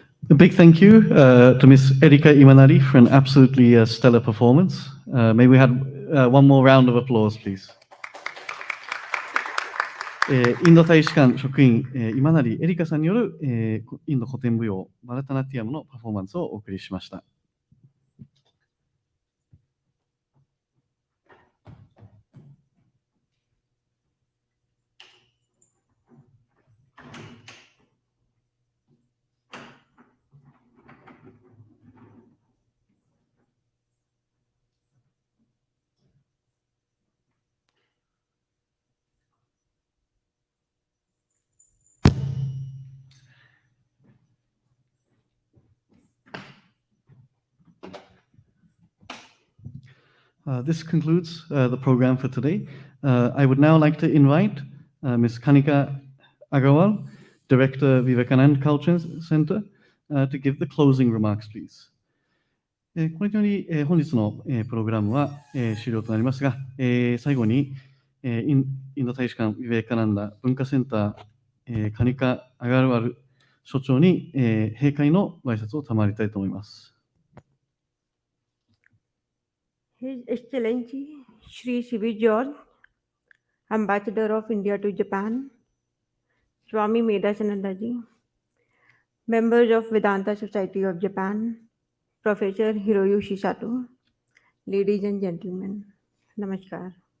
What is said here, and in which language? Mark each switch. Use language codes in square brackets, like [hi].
[en] A big thank you to Miss Erika Imanari for an absolutely stellar performance. May we have one more round of applause, please. [ja] インド大使館職員、今成エリカさんによる、インド古典舞踊バラタナティアムのパフォーマンスをお送りしました。 [en] This concludes the program for today. I would now like to invite Ms. Kanika Agarwal, Director, Vivekananda Culture Center, to give the closing remarks, please. [ja] これにより、本日の、プログラムは、終了となりますが、最後に、インド大使館ビベカナンダ文化センター、カニカ・アガルワル所長に、閉会のご挨拶を賜りたいと思います。 [en] His Excellency Shri Sivi George, Ambassador of India to Japan, Swami Medasanandaji, members of Vedanta Society of Japan, Professor Hiroyoshi Sato, ladies and gentlemen, Namaskar.